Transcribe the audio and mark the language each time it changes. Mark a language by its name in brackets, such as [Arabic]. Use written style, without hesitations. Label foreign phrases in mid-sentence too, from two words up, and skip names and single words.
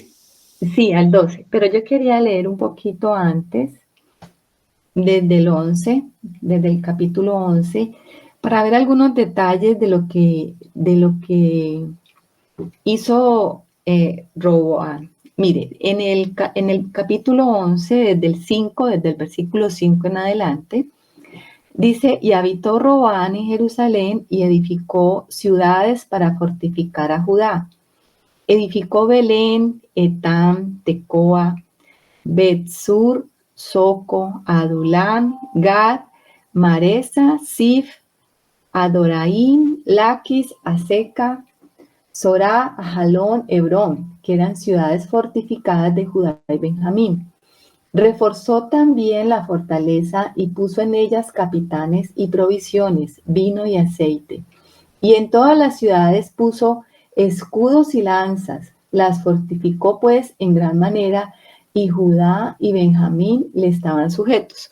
[Spanish] Sí, al 12, pero yo quería leer un poquito antes, desde el 11, desde el capítulo 11, para ver algunos detalles de lo que hizo Roboam. Mire, en el capítulo 11, desde el versículo 5 en adelante, dice, y habitó Roboam en Jerusalén y edificó ciudades para fortificar a Judá. Edificó Belén, Etam, Tecoa, Betsur, Soco, Adulán, Gad, Maresa, Sif, Adoraim, Laquis, Aseca, Sorá, Ajalón, Hebrón, que eran ciudades fortificadas de Judá y Benjamín. Reforzó también la fortaleza y puso en ellas capitanes y provisiones, vino y aceite. Y en todas las ciudades puso escudos y lanzas, las fortificó pues en gran manera, y Judá y Benjamín le estaban sujetos.